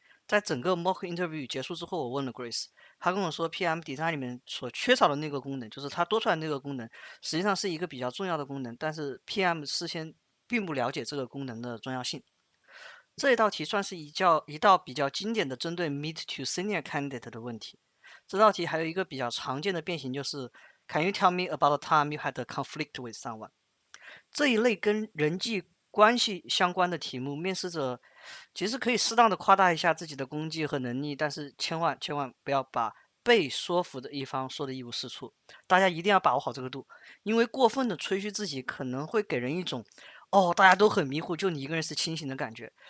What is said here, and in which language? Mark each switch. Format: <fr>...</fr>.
<zh>在整个</zh> <en>mock interview</en> <zh>结束之后，我问了 Grace，他跟我说 PM design 里面所缺少的那个功能，就是他多出来那个功能，实际上是一个比较重要的功能，但是 PM 事先并不了解这个功能的重要性。这一道题算是一道比较经典的针对</zh> <en>mid to senior candidate</en> <zh>的问题。这道题还有一个比较常见的变形，就是</zh> <en>Can you tell me about a time you had a conflict with someone？</en> <zh>这一类跟人际关系相关的题目，面试者其实可以适当的夸大一下自己的功绩和能力，但是千万不要把被说服的一方说的一无是处。大家一定要把握好这个度，因为过分的吹嘘自己可能会给人一种大家都很迷糊，就你一个人是清醒的感觉。</zh>